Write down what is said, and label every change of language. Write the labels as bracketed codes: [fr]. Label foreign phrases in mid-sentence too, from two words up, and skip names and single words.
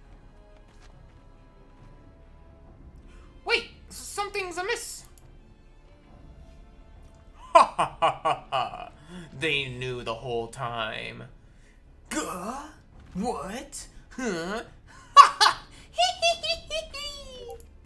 [en] Wait, something's amiss. Ha ha ha ha ha. They knew the whole time. Gah? What? Huh? Ha ha! Hee hee hee hee hee!